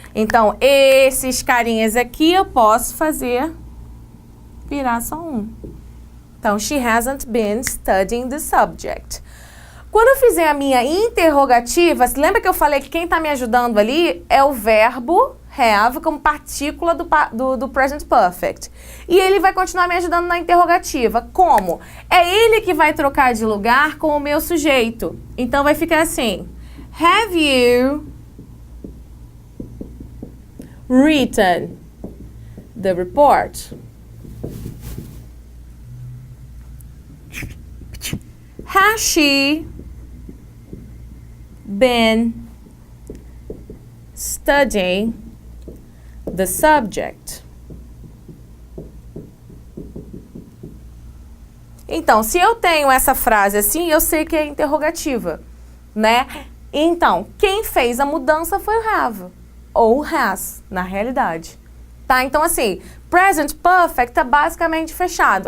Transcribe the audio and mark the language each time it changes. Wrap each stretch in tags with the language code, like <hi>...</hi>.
<pt>Então, esses carinhas aqui eu posso fazer virar só um.</pt> <en>Então, she hasn't been studying the subject.</en> <pt>Quando eu fizer a minha interrogativa, lembra que eu falei que quem está me ajudando ali é o verbo have como partícula do present perfect. E ele vai continuar me ajudando na interrogativa. Como? É ele que vai trocar de lugar com o meu sujeito. Então, vai ficar assim.</pt> <en>Have you written the report? Has she been studying the subject?</en> <pt>Então, se eu tenho essa frase assim, eu sei que é interrogativa, né? Então, quem fez a mudança foi o have, ou has, na realidade. Tá? Então, assim, present perfect tá basicamente fechado.</pt>